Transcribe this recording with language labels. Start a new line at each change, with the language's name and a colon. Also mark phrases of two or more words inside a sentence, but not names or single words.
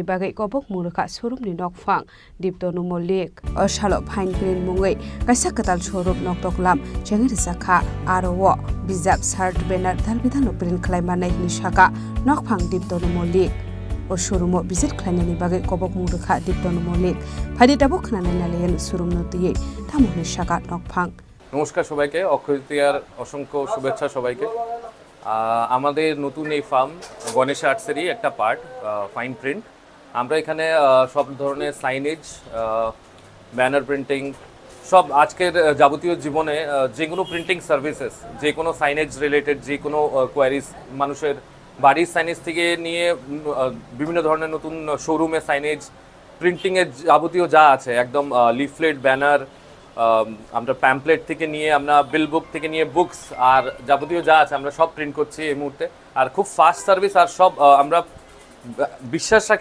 Bodo: बागै गबक मुरखा शोरूमनि नकफां दीप्तनु मल्लिक ओ शालो फाइन प्रिन्ट मुंगै काइसा कताल शोरूम नक दगलाम जेंगै रिजाखा आरो व बिजाब शार्ट बेनार दालबिदानो प्रिन्ट खालायमानाय निशाखा नकफां दीप्तनु मल्लिक ओ
English: showroom visit
Bodo: खालायनायनि बागै गबक मुरखा दीप्तनु मल्लिक फादिताबो खोनानाय नालेन शोरूम नतियै थामुनि शाखा नकफां
Bangla: নমস্কার সবাইকে অক্ষয় তৃতীয়ার অসংখ্য শুভেচ্ছা সবাইকে আমাদের নতুন এই ফার্ম গণেশ আর্টসেরই একটা পার্ট ফাইন প্রিন্ট আমরা এখানে সব ধরনের সাইনেজ
English: banner printing
Bangla: সব আজকের যাবতীয় জীবনে যে কোনো
English: printing services
Bangla: যে কোনো
English: signage related
Bangla: যে কোনো কোয়ারিজ মানুষের বাড়ির সাইনেজ থেকে নিয়ে বিভিন্ন ধরনের নতুন শোরুমে সাইনেজ প্রিন্টিংয়ের যাবতীয় যা আছে একদম
English: leaflet banner
Bangla: আমরা প্যাম্পলেট থেকে নিয়ে আমরা
English: bill book
Bangla: থেকে নিয়ে বুকস আর যাবতীয় যা আছে আমরা সব প্রিন্ট করছি এই মুহূর্তে আর খুব
English: fast service
Bangla: আর সব আমরা বিশ্বাস রাখি